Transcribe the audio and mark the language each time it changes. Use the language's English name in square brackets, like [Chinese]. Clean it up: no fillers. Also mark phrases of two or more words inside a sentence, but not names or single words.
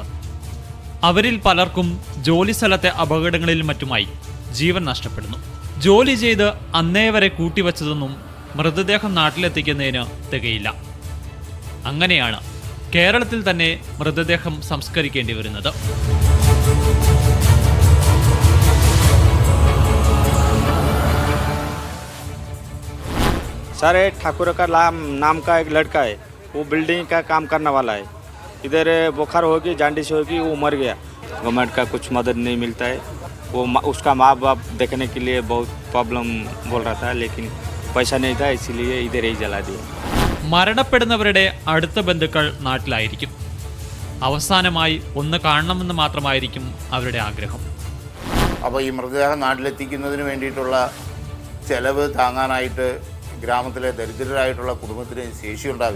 [Malayalam] അവരിൽ പലർക്കും ജോലിസ്ഥലത്തെ അപകടങ്ങളിൽ മറ്റുമായി ജീവൻ നഷ്ടപ്പെടുന്നു. ജോലി ചെയ്ത് അന്നേ വരെ കൂട്ടിവച്ചതൊന്നും മൃതദേഹം നാട്ടിലെത്തിക്കുന്നതിന് തികയില്ല. അങ്ങനെയാണ് കേരളത്തിൽ തന്നെ മൃതദേഹം സംസ്കരിക്കേണ്ടി വരുന്നത്. [Hindi] सारे ठाकुर का नाम का एक लड़का है, वो बिल्डिंग का काम करने वाला है. इधर बुखार होगी, जांडिस होगी, वो मर गया. गवर्नमेंट का कुछ मदद नहीं मिलता है. वो उसका माँ बाप देखने के लिए बहुत प्रॉब्लम बोल रहा था, लेकिन पैसा नहीं था, इसीलिए इधर ही जला दिया. [Malayalam] മരണപ്പെടുന്നവരുടെ അടുത്ത ബന്ധുക്കൾ നാട്ടിലായിരിക്കും. അവസാനമായി ഒന്ന് കാണണമെന്ന് മാത്രമായിരിക്കും അവരുടെ ആഗ്രഹം. അപ്പോൾ ഈ മൃതദേഹം നാട്ടിലെത്തിക്കുന്നതിന് വേണ്ടിയിട്ടുള്ള ചെലവ് താങ്ങാനായിട്ട് ഗ്രാമത്തിലെ ദരിദ്രരായിട്ടുള്ള കുടുംബത്തിന് ശേഷിയുണ്ടാവില്ല.